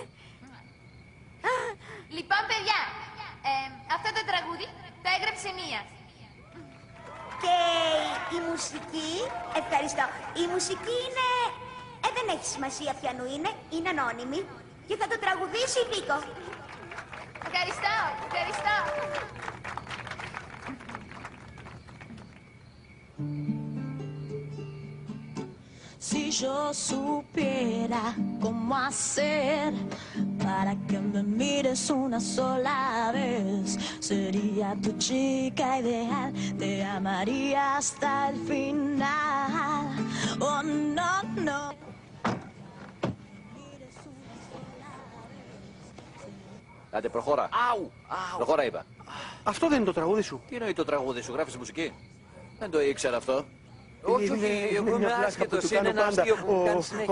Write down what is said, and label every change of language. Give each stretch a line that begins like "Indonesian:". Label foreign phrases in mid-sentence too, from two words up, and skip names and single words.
Greek: Λοιπόν, παιδιά, αυτό το τραγούδι το έγραψε μία. Και η μουσική, ευχαριστώ. Η μουσική είναι... δεν έχει σημασία ποιανού είναι ανώνυμη. Και θα το τραγουδήσει η Νίκο. Ευχαριστώ, ευχαριστώ.
Spanish: Si yo supiera cómo hacer para que me mires una sola vez, sería tu chica ideal, te amaría hasta el final.
English: Oh, no, no.
Greek: Άντε, προχώρα. Αου! Προχώρα, είπα. Αυτό δεν είναι το τραγούδι σου. Τι εννοεί το τραγούδι σου, γράφεις μουσική? Δεν το ήξερα αυτό. Όχι, εγώ είμαι άσχετος, είναι ένα αστείο που μου κάνει συνέχεια.